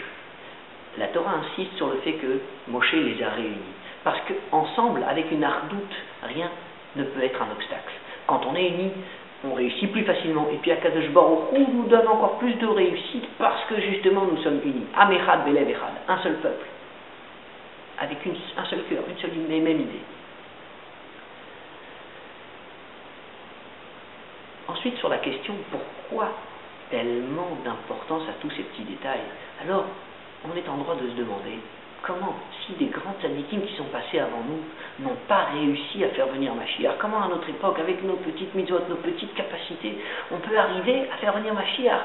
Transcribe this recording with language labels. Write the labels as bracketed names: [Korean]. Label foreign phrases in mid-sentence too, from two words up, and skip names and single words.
[French] La Torah insiste sur le fait que Moshe les a réunis. Parce qu'ensemble, avec une ardoute, rien ne peut être un obstacle. Quand on est unis, on réussit plus facilement. Et puis [Hebrew] הקדוש ברוך הוא [French] nous donne encore plus de réussite parce que justement nous sommes unis. [Hebrew] עם אחד בלב אחד, [French] un seul peuple, avec un seul cœur, une seule même idée. Ensuite, sur la question pourquoi tellement d'importance à tous ces petits détails, alors on est en droit de se demander comment, si des grands tzadikim qui sont passés avant nous n'ont pas réussi à faire venir Mashiach, comment à notre époque, avec nos petites mitzvot, nos petites capacités, on peut arriver à faire venir Mashiach?